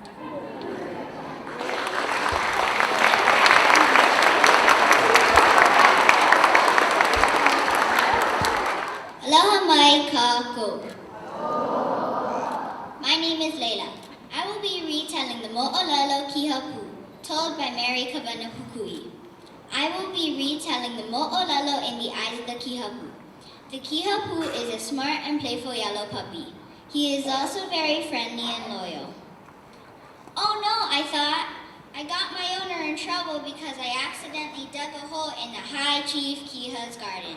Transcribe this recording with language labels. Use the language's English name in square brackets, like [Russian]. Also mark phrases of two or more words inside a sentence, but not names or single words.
[Hawaiian] Aloha mai kako. [English] My name is Layla. I will be retelling the moʻolelo Kihapu, told by Mary Kavana Pukui. I will be retelling the moʻolelo in the eyes of the Kihapu. The Kihapu is a smart and playful yellow puppy. He is also very friendly and loyal. Oh no, I thought. I got my owner in trouble because I accidentally dug a hole in the High Chief Kiha's garden.